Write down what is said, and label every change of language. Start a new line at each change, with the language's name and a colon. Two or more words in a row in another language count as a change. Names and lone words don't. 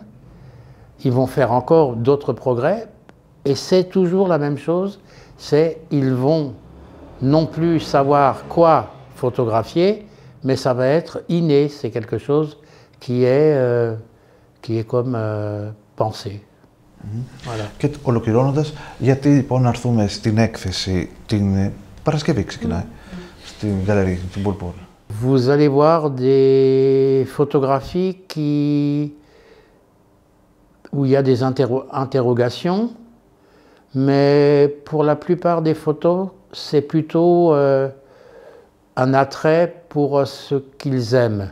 French: Ils vont faire encore d'autres progrès, et c'est toujours la même chose, c'est ils vont non plus savoir quoi photographier, mais ça va être inné, c'est quelque chose qui est qui est comme pensée. Voilà.
Greek: Και ολοκληρώνοντας, γιατί λοιπόν να έρθουμε στην έκθεση την Παρασκευή ξεκινάει, στην γαλερί, στην Bourboule.
French: Vous allez voir des photographies où il y a des interrogations, mais pour la plupart des photos, c'est plutôt un attrait pour ce qu'ils aiment.